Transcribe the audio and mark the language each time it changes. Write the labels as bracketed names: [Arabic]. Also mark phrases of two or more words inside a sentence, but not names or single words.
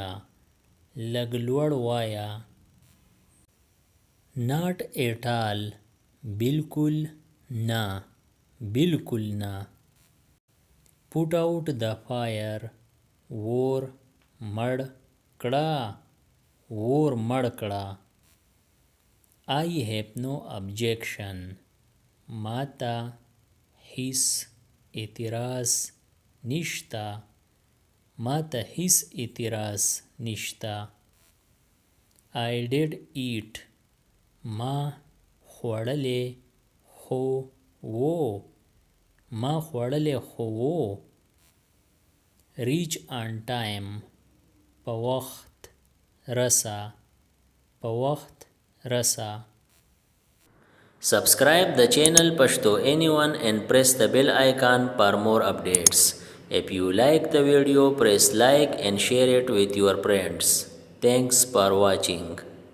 [Pashto] لږ لوړ وایا. [English] not at all [Pashto] بالکل نه. بالکل نه. [English] put out the fire [Pashto] اور مړ کړه. اور مړ کړه. [English] I have no objection [Pashto] ماته هیڅ اعتراض نشته. ماته هیڅ اعتراض نشته. [English] I did eat [Pashto] ما خوړلې خو وو. ما خوړلې خو وو. [English] reach on time [Pashto] په وخت رسه. په وخت رسه. [English] Subscribe the channel Pashto Anyone and press the bell icon for more updates. If you like the video, press like and share it with your friends. Thanks for watching.